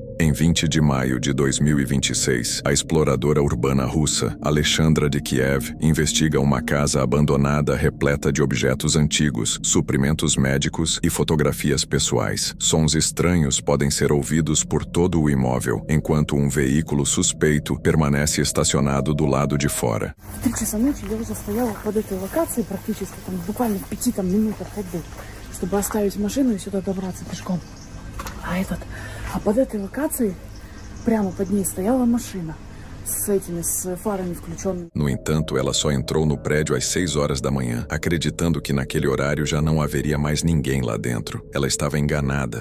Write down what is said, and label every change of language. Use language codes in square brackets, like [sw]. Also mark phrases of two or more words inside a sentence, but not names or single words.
[pt] Em 20 de maio de 2026, a exploradora urbana russa, Alexandra de Kiev, investiga uma casa abandonada repleta de objetos antigos, suprimentos médicos e fotografias pessoais. Sons estranhos podem ser ouvidos por todo o imóvel, enquanto um veículo suspeito permanece estacionado do lado de fora. [ru] В 3 часа ночи я уже стояла под этой локацией практически, там, буквально в 5 минутах ходьбы, чтобы оставить машину и сюда добраться пешком. А под этой локацией, прямо под ней, стояла машина с фарами включенными. [pt] No entanto, ela só entrou no prédio às 6 horas da manhã, acreditando que naquele horário já não haveria mais ninguém lá dentro. Ela estava enganada.